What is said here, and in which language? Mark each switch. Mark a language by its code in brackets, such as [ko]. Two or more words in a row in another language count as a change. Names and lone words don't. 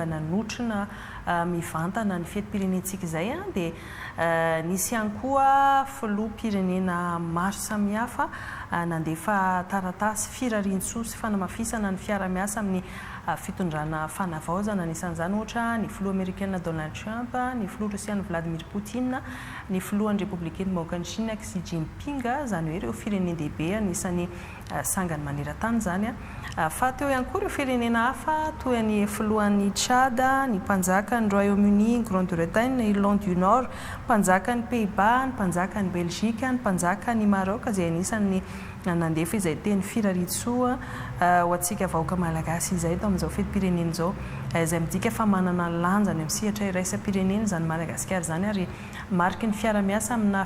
[mg] nanotrona mivantana ny fetim-pirenentsika izay dia nisy ihany koa filoham-pirenena maro samihafa nandefa taratasy firarian-tsoa sy fanamafisana ny fiara-miasa amin'ny fitondrana fanavaozana anisan'izany ohatra ny filoha amerikana Donald Trump, ny filoha rosiana Vladimir Poutine, ny filohan'ny Républicaine Mahoakany Chine Xi Jinping, zany hoe ireo firenendehibe anisan'ny sangany maneran-tany zany fa teo ihany koa ireo firenena hafa toy ny filohan'ny Tchad, ny mpanjakan'ny Royaume-Uni, Grande-Bretagne, Irlande du Nord, mpanjakan'ny Pays-Bas, ny mpanjakan'ny Belgique, ny mpanjakan'ny Maroc izay anisan'ny nandefa izay teny firarian-tsoa ho antsika vahoaka malagasy izay tao amin'izao fetim-pirenena izao izay midika fa manana lanja ny amin'ny sehatra iraisam-pirenena zany Madagasikara zany ary mariky ny fiara-miasa amina